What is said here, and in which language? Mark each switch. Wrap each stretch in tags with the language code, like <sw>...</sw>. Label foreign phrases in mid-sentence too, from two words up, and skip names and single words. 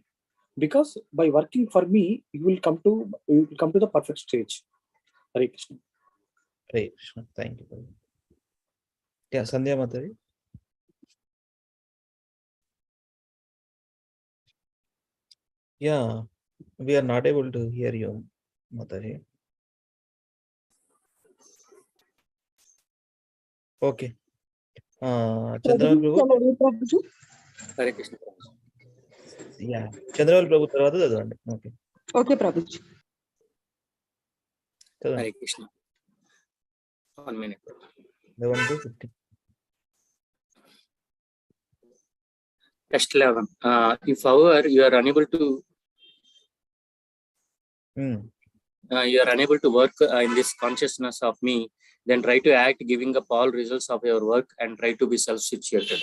<en>Because by working for me, you will come to the perfect stage. Hare Krishna. Hare Krishna. Thank you. Yeah, Sandhya Mataji. Yeah, we are not able to hear you, Mataji. Okay. Chandraval Prabhu. Hare Krishna. Yeah, Chandraval Prabhu</en> <te>తర్వాత చదవండి.</te> <en>Okay. Okay, Prabhuji. Hare Krishna. 1 minute. 11 to 15. Text 11. If however you are unable to work in this consciousness of me, then try to act giving up all results of your work and try to be self-situated.</en>